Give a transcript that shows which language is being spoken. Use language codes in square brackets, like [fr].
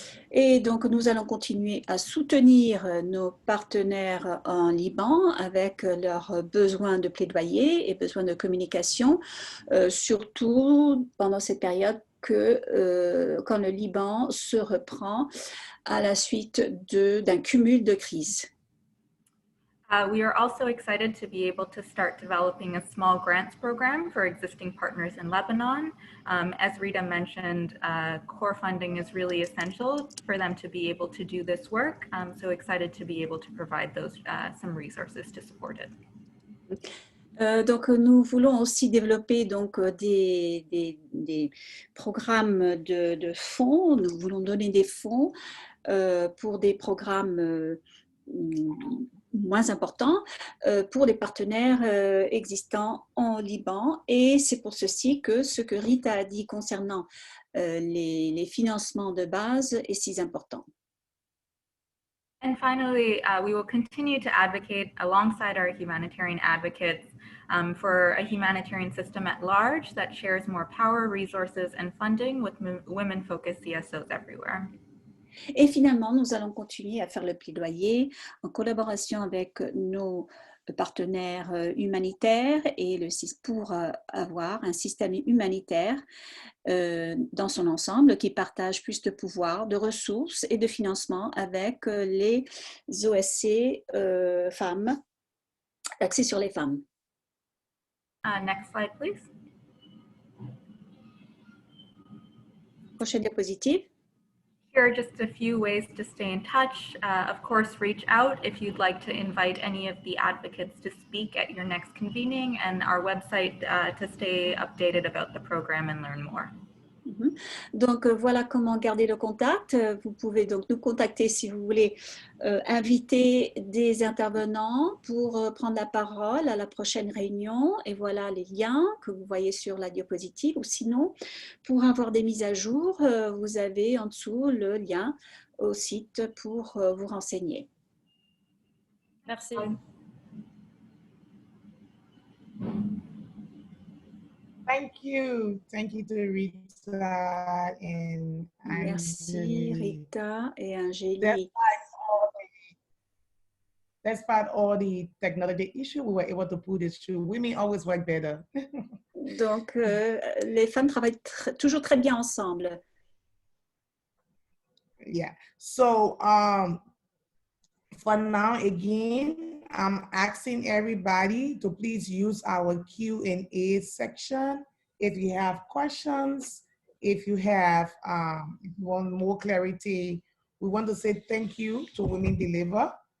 [fr] Et donc, nous allons continuer à soutenir nos partenaires en Liban avec leurs besoins de plaidoyer et besoins de communication, surtout pendant cette période quand le Liban se reprend à la suite d'un cumul de crises. [en] We are also excited to be able to start developing a small grants program for existing partners in Lebanon. As Rita mentioned, core funding is really essential for them to be able to do this work. So excited to be able to provide those some resources to support it. [fr] Donc, nous voulons aussi développer donc, des programmes de fonds. Nous voulons donner des fonds pour des programmes moins importants pour les partenaires existants en Liban. Et c'est pour ceci que ce que Rita a dit concernant les financements de base est si important. [en] And then finally, we will continue to advocate alongside our humanitarian advocates for a humanitarian system at large that shares more power, resources, and funding with women-focused CSOs everywhere. [fr] Et finalement, nous allons continuer à faire le plaidoyer en collaboration avec nos partenaires humanitaires et pour avoir un système humanitaire dans son ensemble qui partage plus de pouvoir, de ressources et de financement avec les OSC femmes, axés sur les femmes. [en] Next slide, please. [fr] Prochaine diapositive. [en] Here are just a few ways to stay in touch. Of course, reach out if you'd like to invite any of the advocates to speak at your next convening, and our website to stay updated about the program and learn more. [fr] Donc voilà comment garder le contact. Vous pouvez donc nous contacter si vous voulez inviter des intervenants pour prendre la parole à la prochaine réunion. Et voilà les liens que vous voyez sur la diapositive. Ou sinon, pour avoir des mises à jour, vous avez en dessous le lien au site pour vous renseigner. Merci. [en] Thank you to Rita and [fr] Merci Rita et Angélique. [en] Despite all the technology issues, we were able to pull this through. Women always work better. [fr] Donc les femmes travaillent toujours très bien ensemble. [en] Yeah. So for now, again, I'm asking everybody to please use our Q&A section. If you have questions, if you want more clarity, we want to say thank you to Women Deliver.